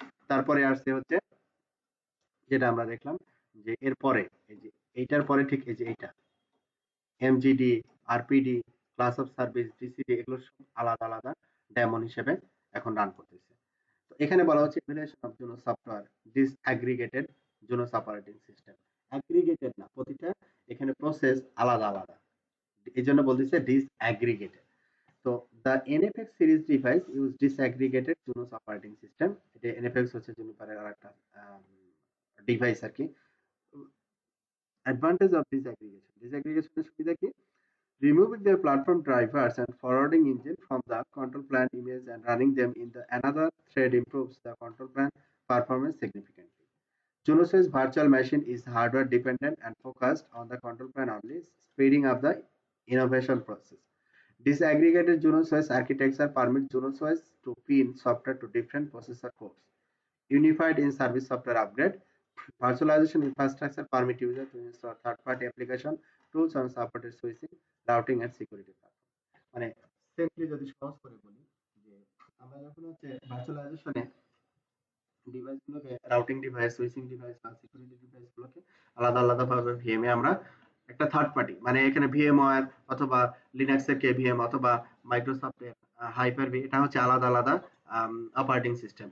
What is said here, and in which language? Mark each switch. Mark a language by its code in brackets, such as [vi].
[bn] তারপরে আসছে হচ্ছে যেটা আমরা দেখলাম যে এরপরে এই যে এইটার পরে ঠিক এই যে এইটা MGD, RPD, class of service, DCD এগুলো সব আলাদা আলাদা ডেমন হিসেবে এখন রান করতেছে। তো এখানে বলা হচ্ছে evaluation of Juno software ডিসঅ্যাগ্রিগেটেড জুনোস operating system. Aggregated না, প্রতিটা এখানে প্রসেস আলাদা আলাদা, এই জন্য বলতেছে ডিসঅ্যাগ্রিগেটেড। [en] তো the NFX series device use disaggregated Junos operating system। [bn] এটা NFX হচ্ছে জুনিপারের আরেকটা ডিভাইস আর কি। [en] Advantage of disaggregation, disaggregation [bn] এর সুবিধা কি? [en] Removing their platform drivers and forwarding engine from the control plan image and running them in the another thread improves the control plan performance significantly. Junos's virtual machine is hardware dependent and focused on the control plan only, speeding up the innovation process. Disaggregated Junos OS architecture permits Junos OS to pin software to different processor cores. Unified in-service software upgrade. Virtualization infrastructure permit user to install third-party application tools on supported switching, routing and security platform। [bn] মানে simply যদি সহজ করে বলি যে আমরা যখন হচ্ছে ভার্চুয়ালাইজেশনে ডিভাইসগুলোকে routing device, switching device বা সিকিউরিটি ডিভাইসগুলোকে আলাদা আলাদাভাবে ভিএমে আমরা একটা থার্ড পার্টি মানে এখানে ভিএমওয়্যার অথবা লিনাক্সের কেভিএম অথবা মাইক্রোসফটের হাইপার-ভি এটা হচ্ছে আলাদা আলাদা অপারেটিং সিস্টেম।